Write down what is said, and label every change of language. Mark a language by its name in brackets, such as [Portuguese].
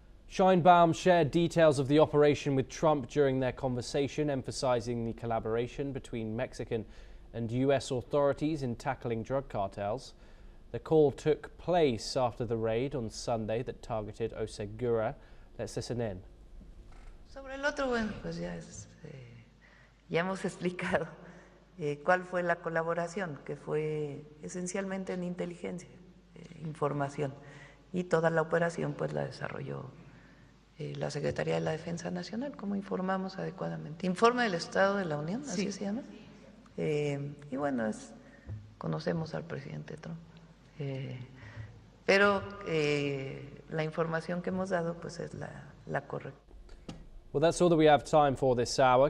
[English] Sheinbaum shared details of the operation with Trump during their conversation, emphasizing the collaboration between Mexican and US authorities in tackling drug cartels. The call took place after the raid on Sunday that targeted Osegura. Let's listen in. [Spanish] Sobre el otro, bueno, pues ya hemos explicado cuál fue la colaboración, que fue esencialmente en inteligencia, información, y toda la operación pues la desarrolló la Secretaría de la Defensa Nacional, como informamos adecuadamente. Informe del Estado de la Unión, así se llama. Y bueno, conocemos al presidente Trump. Pero la información que hemos dado pues es la correcta. [English] Well, that's all that we have time for this hour.